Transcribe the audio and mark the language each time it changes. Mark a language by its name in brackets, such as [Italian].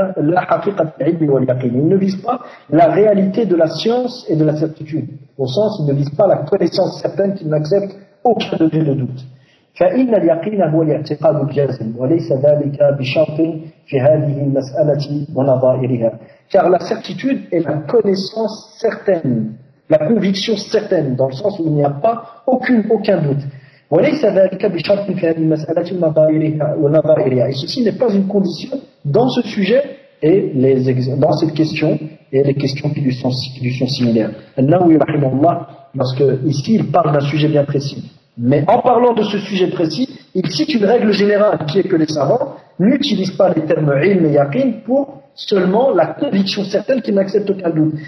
[French] Ils ne visent pas la réalité de la science et de la certitude. Au sens, ils ne visent pas la connaissance certaine qu'ils n'acceptent aucun degré de doute. [Arabic] فإن اليقين هو الاعتقاد الجازم وليس ذلك بشرط في هذه المسألة ونظائرها. [French] Car la certitude est la connaissance certaine, la conviction certaine, dans le sens où il n'y a pas aucun doute. [Arabic] وليس ذلك بشرط في هذه المسألة ونظائرها. [French] Et ceci n'est pas une condition dans ce sujet et dans cette question et les questions qui lui sont similaires. النووي رحمه الله, parce que ici il parle d'un sujet bien précis. Mais en parlant de ce sujet précis, il cite une règle générale qui est que les savants n'utilisent pas les termes ilm et yaqin pour seulement la conviction certaine qu'ils n'acceptent aucun doute.